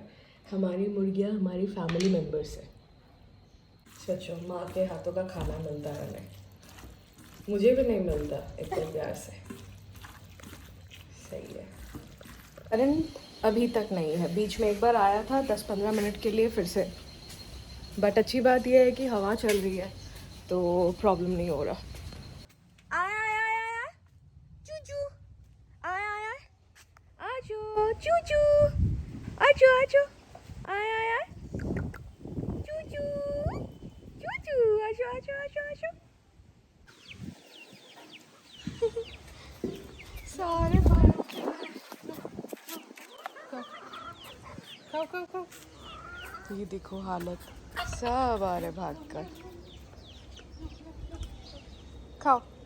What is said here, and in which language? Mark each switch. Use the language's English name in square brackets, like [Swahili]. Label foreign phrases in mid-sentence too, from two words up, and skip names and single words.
[Hindi] हमारी मुर्गियाँ हमारी [English] family members [Hindi] है। सचो माँ के हाथों का खाना मिलता है हमें, मुझे भी नहीं मिलता इतने प्यार से। सही है। करंट अभी तक नहीं है, बीच में एक बार आया था 10-15 मिनट के लिए फिर से, बट अच्छी बात यह है कि हवा चल रही है तो प्रॉब्लम नहीं हो रहा। आय आय आय आय आय चूचू, आय आय आय आजो चूचू, आजो आजो, आय आय आय चूचू चूचू, आजो आजो आजो आजो। सारे खाओ खाओ खाओ। ये देखो हालत, सब आ रहे भाग कर। खाओ।